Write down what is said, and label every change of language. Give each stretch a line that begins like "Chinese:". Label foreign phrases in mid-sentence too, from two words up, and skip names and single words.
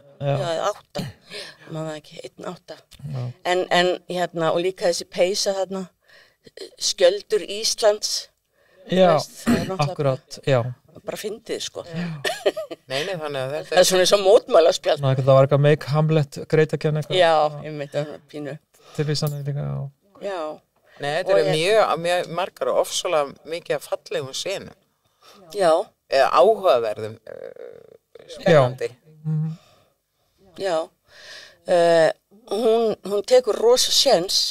Icelandic: Já, 8. Maður ekki, 1-8. En og líka þessi peysa þarna, skjöldur Íslands. Já, akkurat, já. Bara fyndið, Nei, þannig að þetta það er svona eins og mótmælaspjald. Það var eitthvað
English: make Hamlet great again
Icelandic: eitthvað. Já, ég veit það pínu. Tilvísanir líka, Já. Nei, þetta er mjög margar og ofsalega mikið af fallegum senum. Já. Eða áhugaverðum spennandi. Já. hún tekur rosa séns,